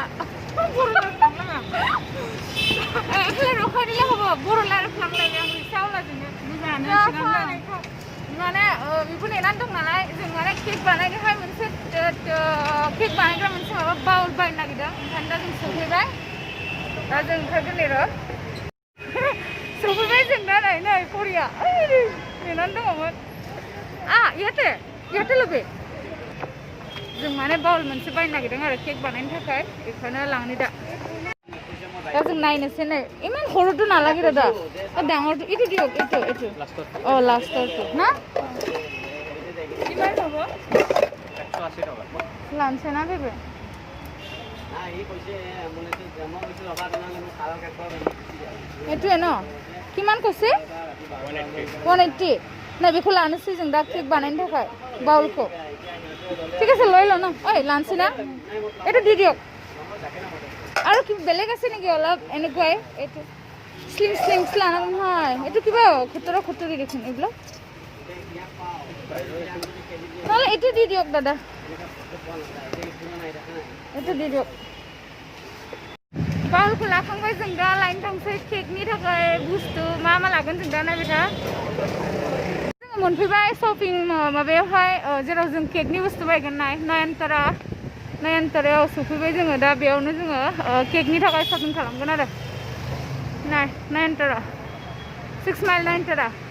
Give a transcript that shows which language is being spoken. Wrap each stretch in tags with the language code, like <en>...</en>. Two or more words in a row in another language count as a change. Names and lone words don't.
<brx>एखला रखारिला हबो बर' रायज्लायफ्लांलायबाय आं रिक्सावालाजोंनो माने बेखौ नेनानै दं नालाय जों माने केक बानायनोहाय मोनसे केक बानायग्रा मोनसे माबा बाउल बायनो नागिरदों ओंखायनो दा जों सफैबाय दा जों ओंखारगोन नेर' सफैबाय जों दा नै करिया नेनानै दङमोन याते लोबे जों माने बाउल मोनसे बायनो नागिरदों आरो केक बानायनो थाखाय बेखौनो लांनि दा जों नायनोसै नै इमान</brx> <as>সৰুটো নালাগে দাদা ডাঙৰটো এইটো দিয়ক এইটো লাষ্টৰটো না কিমান হ'ব 180 টকা লাঞ্চে না বেবে এইটোৱে ন কিমান কৈছে 180</as> <brx>ना बेखौ लानोसै जों दा केक बानायनो थाखाय बाउलखौ</brx> <as>ঠিক আছে লৈ ল ন ঐ লাঞ্চি না এইটো দি দিয়ক আৰু কি বেলেগ আছে নেকি অলপ এনেকুৱাই এইটো স্লিম স্লিম লানা নহয় এইটো কিবা খুতৰি দেখোন এইবিলাক নহ'লে এইটো দি দিয়ক</as> <brx>দাদা এইটো দি দিয়ক बावखौ लाखांबाय जों दा लाइन थांसै केकनि थाखाय बुस्थु मा लागोन जों दा नायबाय था जोङो मोनफैबाय शपिं माबायावहाय जेराव जों केकनि बुस्थु बायगोन नयनतारायाव सफैबाय जोङो दा बेयावनो जोङो केकनि थाखाय शपिं खालामगोन आरो नयनतारा 6 माइल नयनतारा</brx>